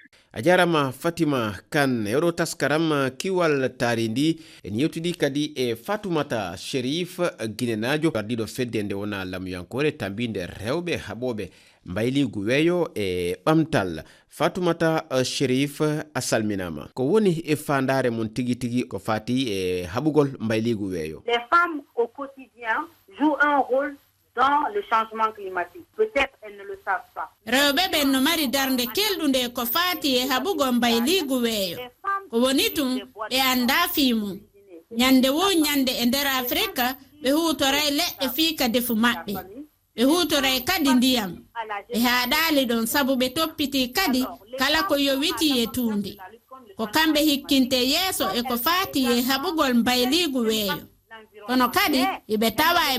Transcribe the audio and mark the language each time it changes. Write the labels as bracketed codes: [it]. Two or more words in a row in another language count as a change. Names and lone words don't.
[ff] A jarama Fatima Kane eɗo taskaram kiwal taari ndi en yewtidi kadi e Fatoumata Cherif guinenajo ardiɗo fedde nde wona lamuyankore tambinde rewɓe haɓoɓe mbayligu weeyo e ɓamtal. Fatoumata Cherif a salminama ko woni e fandare mon tigi ko fati e haɓugol mbayligu weeyo. [fr] Les femmes au quotidien jouent un rôle dans le changement climatique. Peut-être elles ne le savent pas. [ff] Rewɓe ɓen no mari darnde kelɗunde ko fati e haɓugo mbayligu weeyo ko woni tum ɓe anda fiimum ñande wo ñande e nder Afrika ɓe hutoray leɗɗe fiika defu maɓɓe ɓe hutoray kadi ndiyam ɓe haɗali ɗon sabu ɓe toppiti kadi kala ko yowiti e tuundi ko kamɓe hikkinte yeeso e ko fati e haɓugol mbayligu weeyo kono kadi iɓe tawa e